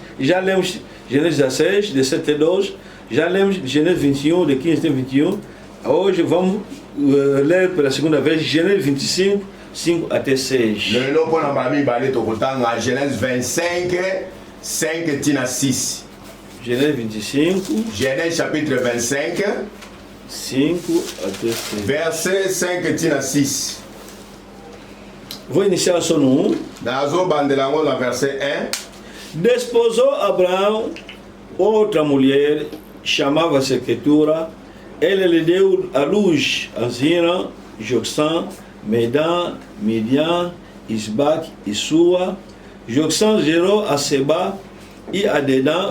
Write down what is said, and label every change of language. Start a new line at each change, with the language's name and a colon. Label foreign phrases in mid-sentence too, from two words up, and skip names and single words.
Portuguese: Já lemos Gênesis 16, de 7 a 12. Já lemos Gênesis 21, de 15 a 21. Hoje vamos ler pela segunda vez Gênesis 25, 5 até 6.
Lingala: lelo mpona mbala mibale tokotanga Genèse 25 5 tina 6.
Portuguese: Gênesis 25,
French: Genèse chapitre 25
Portuguese: 5 até 6.
Lingala: verset 5 tina 6.
Portuguese: Vou iniciar só no 1.
Lingala: nazobandela yango na verset 1.
Portuguese: Desposou Abraão outra mulher, chamava-se Ketura. Ela lhe deu à luz a Zina, Joksã, Medan, Midian, Isbac e Sua. Joksã gerou a Seba e a Dedan.